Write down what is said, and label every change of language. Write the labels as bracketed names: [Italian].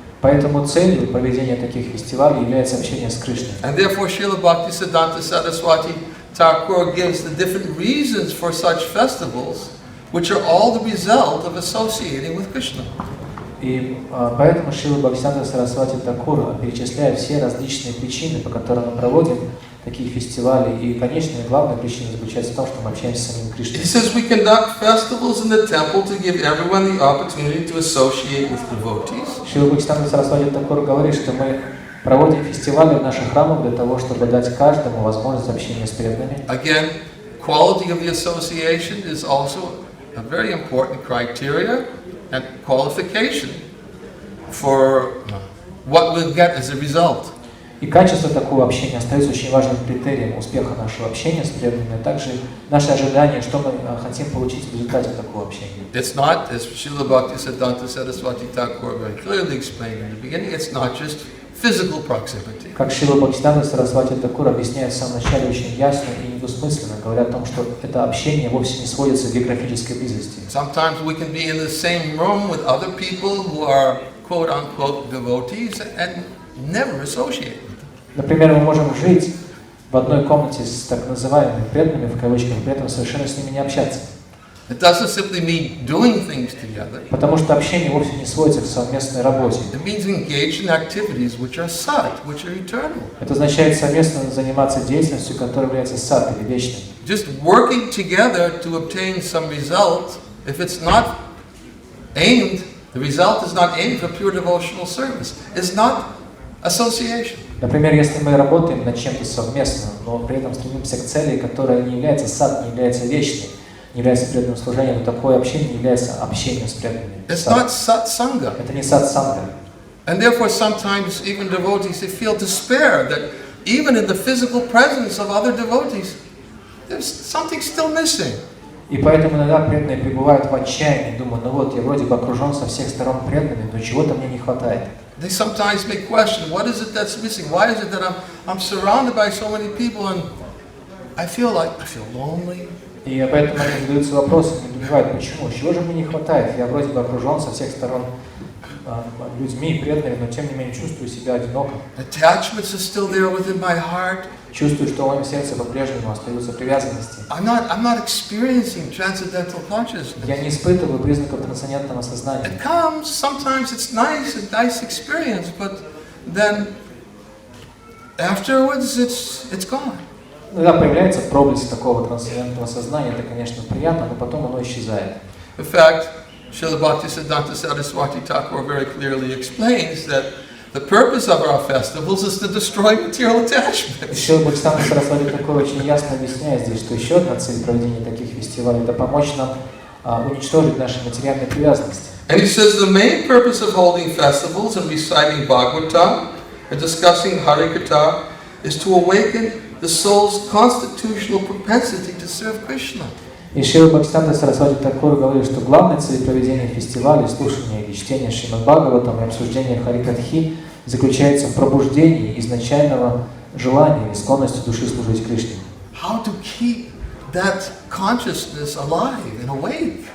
[Russian] Поэтому целью проведения таких фестивалей является общение с Кришной. [English] And therefore Srila Bhaktivinoda Saraswati Thakur gives the different reasons for such festivals, which are all the result of associating with Krishna. [Russian] И поэтому Шрила Бхактивиданта Сарасвати Такур перечисляет все различные причины, по которым мы проводим такие фестивали. И конечная и главная причина заключается в том, что мы общаемся с самим Кришной. [English] He says we conduct festivals in the temple to give everyone the opportunity to associate with devotees. [Russian] Шрила Бхактивиданта Сарасвати Такур говорит, что мы проводим фестивали в наших храмах для того, чтобы дать каждому возможность общения с преданными. [English] Again, quality of the association is also a very important criteria and qualification for what we'll get as a result. [Russian] И качество такого общения остается очень важным критерием успеха нашего общения с преданными, а также наши ожидания, что мы хотим получить в результате такого общения. [English] It's not, as Srila Bhaktivinoda Saraswati Thakur very clearly explained in the beginning, it's not just physical proximity. [Russian] Как Шрила Бхактивиданта Сарасвати Такур объясняет в самом начале очень ясно и недвусмысленно, говоря о том, что это общение вовсе не сводится к географической близости. [English] Sometimes we can be in the same room with other people who are quote-unquote devotees and never associate with them. [Russian] Например, мы можем жить в одной комнате с так называемыми преданными, в кавычках, при этом совершенно с ними не общаться. [English] It doesn't simply mean doing things together. [Russian] Потому что общение вовсе не сводится к совместной работе. [English] It means engage in activities which are sat, which are eternal. [Russian] Это означает совместно заниматься деятельностью, которая является сат или вечной. [English] Just working together to obtain some result, if it's not aimed, the result is not aimed for pure devotional service. It's not association. [Russian] Например, если мы работаем над чем-то совместно, но при этом стремимся к цели, которая не является сат, не является вечной, не является преданным служением, то такое общение не является общением с преданными. [English] It's not satsanga. [Russian] Это не сатсанга. [English] And therefore sometimes even devotees, they feel despair that even in the physical presence of other devotees, there's something still missing. [Russian] И поэтому иногда преданные пребывают в отчаянии, думают, ну вот, я вроде бы окружен со всех сторон преданными, но чего-то мне не хватает. [English] They sometimes may question, what is it that's missing? Why is it that I'm surrounded by so many people and I feel lonely? [Russian] И поэтому они задаются вопросом, не понимают, почему, чего же мне не хватает? Я вроде бы окружен со всех сторон людьми, преданными, но тем не менее чувствую себя одиноком. [English] Attachments are still there within my heart. [Russian] Чувствую, что в моем сердце по-прежнему остаются привязанности. [English] I'm not experiencing transcendental consciousness. [Russian] Я не испытываю признаков трансцендентного сознания. [English] It comes, sometimes it's nice, a nice experience, but then afterwards it's gone. [Russian] Когда появляется проблеск такого трансцендентного сознания, это, конечно, приятно, но потом оно исчезает. [English] In fact, Srila Bhaktivinoda Saraswati Thakur very clearly explains that the purpose of our festivals is to destroy material attachments. [Russian] Шрила Бхактивиданта Сарасвати Такур очень ясно объясняет здесь, что еще одна цель проведения таких фестивалей – это помочь нам уничтожить наши материальные привязанности. [English] And he says the main purpose of holding festivals and reciting Bhagavatam and discussing Harikatha is to awaken the soul's constitutional propensity to serve Krishna. [Russian] И Шрила Бхактивиданта Сарасвати Такур говорит, что главная цель проведения фестивалей, слушания или чтения Шримад Бхагаватам и обсуждения Харикатхи заключается в пробуждении изначального желания и склонности души служить Кришне. [English] How to keep that consciousness alive and awake?